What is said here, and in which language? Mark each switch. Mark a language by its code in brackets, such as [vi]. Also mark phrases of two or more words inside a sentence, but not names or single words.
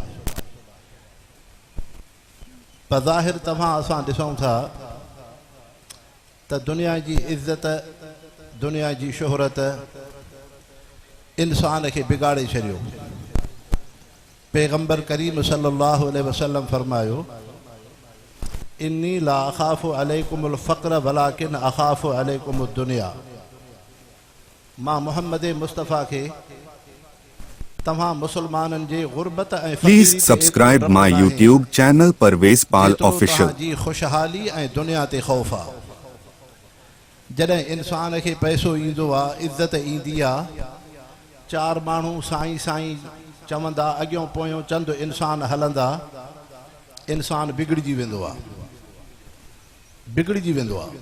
[sd] बज़ाहिर तव्हां असां ॾिसूं था त दुनिया जी इज़्ज़त, दुनिया जी शोहरत इंसान के बिगाड़े छॾियो। पैगंबर करीम [ar] صلى الله عليه وسلم फरमायो, إني لا أخاف عليكم الفقر ولكن أخاف عليكم الدنيا. [sd] मां मोहम्मद मुस्तफ़ा के तव्हां मुसलमाननि जे गुरबत ऐं [en] Please subscribe my YouTube channel Parvez Pal Official. [sd] जी खुशहाली ऐं दुनिया ते ख़ौफ़ आहे। जॾहिं इंसान खे पैसो ईंदो आहे, इज़त ईंदी आहे, चार माण्हू साईं साईं चवंदा, अॻियों पोयों चंद इंसान हलंदा, इंसान बिगड़जी वेंदो आहे, बिगड़जी वेंदो आहे।